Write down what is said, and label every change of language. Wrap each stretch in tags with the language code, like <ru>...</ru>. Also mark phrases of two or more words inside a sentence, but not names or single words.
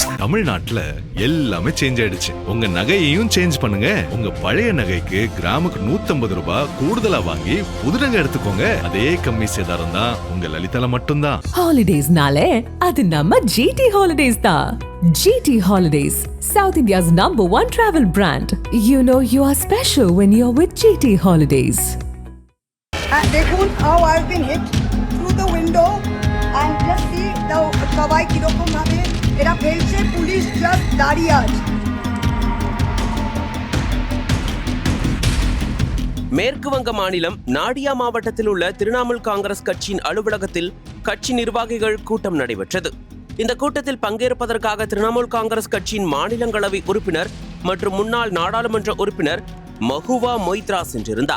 <ta>தமிழ்நாட்டுல எல்லாமே சேஞ்ச் ஆயிடுச்சு. உங்க நகையையும் சேஞ்ச் பண்ணுங்க. உங்க பழைய நகைக்கு கிராமுக்கு 150 ரூபாய் கூடுதலா வாங்கி புது நகை எடுத்துக்கோங்க. அதே கம்மி சேதாரம் தான் உங்க லலிதால மட்டும்தான். ஹாலிடேஸ்னாலே அது நம்ம GT ஹாலிடேஸ் தான்.</ta> <en>GT Holidays, South India's #1 travel brand. You know you are special when you're with GT Holidays.</en> <bn>দেখুন</bn> <en>how I've been hit through the window and just see the</en> <bn>সবাই কিরকম ভাবে এরা ফেলছে, পুলিশ জাস্ট দাঁড়িয়ে আছে।</bn> <ta>மேற்கு வங்க மாநிலம் நாடியா மாவட்டத்தில் உள்ள திரிணாமுல் காங்கிரஸ் கட்சியின் அலுவலகத்தில் கட்சி நிர்வாகிகள் கூட்டம் நடைபெற்றது. இந்த கூட்டத்தில் பங்கேற்பதற்காக திரிணாமுல் காங்கிரஸ் கட்சியின் மாநிலங்களவை உறுப்பினர் மற்றும் முன்னாள் நாடாளுமன்ற உறுப்பினர் மஹுவா மொய்த்ரா சென்றிருந்தார்.</ta>